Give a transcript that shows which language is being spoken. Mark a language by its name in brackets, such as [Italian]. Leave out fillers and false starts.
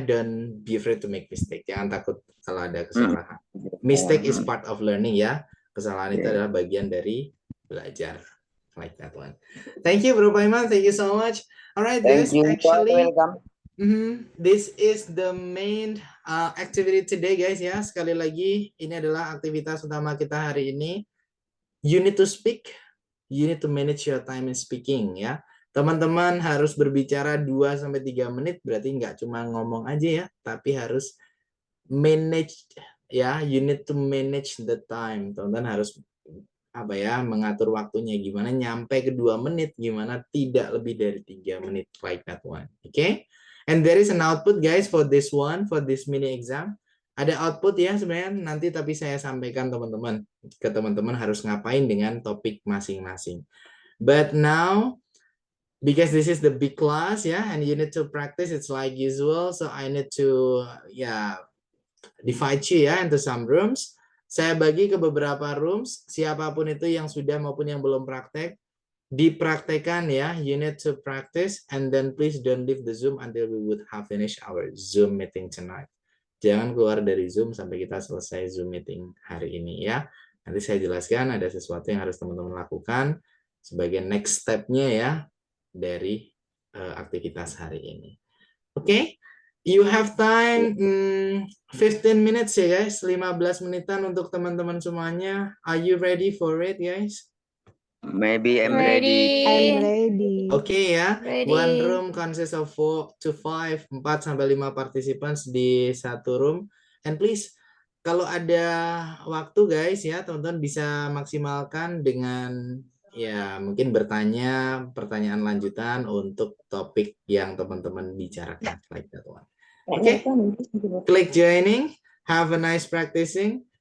[English] Don't be afraid to make mistake. [Indonesian] Jangan takut kalau ada kesalahan. [English] Mistake is part of learning ya. [Indonesian] Kesalahan itu adalah bagian dari belajar. [English] Like that one. Thank you, Bro Paiman. Thank you so much. Alright, guys. Actually, this is the main activity today, guys ya. [Indonesian] Sekali lagi, ini adalah aktivitas utama kita hari ini. [English] You need to speak. You need to manage your time in speaking [Indonesian] ya. Teman-teman harus berbicara 2-3 menit, berarti nggak cuma ngomong aja ya, tapi harus manage ya. [English] You need to manage the time. [Indonesian] Teman-teman harus mengatur waktunya, gimana nyampe ke 2 menit, gimana tidak lebih dari 3 menit, [English] like that one. Okay? And there is an output guys for this one, for this mini exam. [Indonesian] Ada output ya sebenarnya nanti, tapi saya sampaikan teman-teman ke teman-teman harus ngapain dengan topik masing-masing. [English] But now because this is the big class and you need to practice, it's like usual, so I need to divide you into some rooms. [Indonesian] Saya bagi ke beberapa rooms, siapapun itu yang sudah maupun yang belum praktek, dipraktekan ya. [English] You need to practice and then please don't leave the Zoom until we would have finished our Zoom meeting tonight. [Indonesian] Jangan keluar dari Zoom sampai kita selesai Zoom meeting hari ini ya. Nanti saya jelaskan ada sesuatu yang harus teman-teman lakukan sebagai next step-nya ya dari aktivitas hari ini. Oke, [English] you have time 15 minutes [Indonesian] ya guys, 15 menitan untuk teman-teman semuanya. [English] Are you ready for it guys? Maybe I'm ready. I'm ready. Oke ya, one Ready. room consists of 4 to 5, [Indonesian] 4 sampai 5 participants di satu room. And please, kalau ada waktu guys ya, teman-teman bisa maksimalkan dengan ya mungkin bertanya pertanyaan lanjutan untuk topik yang teman-teman bicarakan [English] like that one. Oke, click joining, have a nice practicing.